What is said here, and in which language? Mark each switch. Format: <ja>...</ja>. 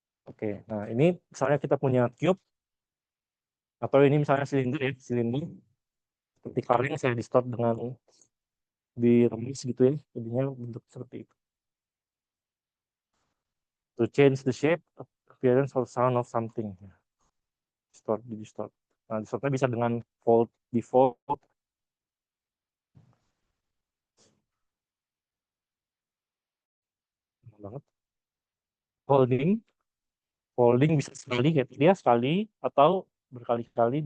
<id>Oke, nah ini misalnya kita punya cube atau ini misalnya silinder ya, silinder seperti kaleng saya distort dengan diremis gitu ya, jadinya bentuk seperti itu.</id> <en>To change the shape, appearance or sound of something. Distort.</en> <id>Nah, distortnya bisa dengan default banget. Folding bisa sekali kayak dia sekali atau berkali-kali.</id>